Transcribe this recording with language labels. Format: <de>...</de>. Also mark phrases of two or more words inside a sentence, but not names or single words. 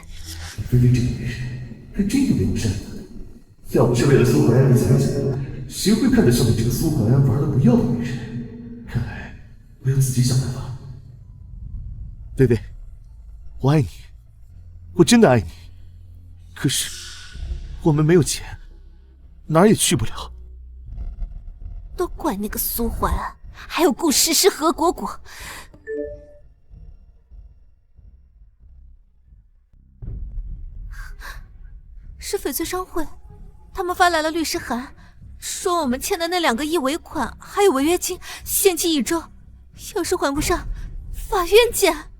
<zh>薇薇这個女人還真有點善良，要不是為了蘇懷安的財產，誰會看得上你這個蘇懷安玩的不要的女人？看來我要自己想辦法。薇薇，我愛你，我真的愛你，可是我們沒有錢，哪兒也去不了。都怪那個蘇桓安，還有顧詩詩和果果。是翡翠商會，他們發來了律師函，說我們欠的那2個億尾款還有違約金，限期1周，要是還不上，法院見。</zh>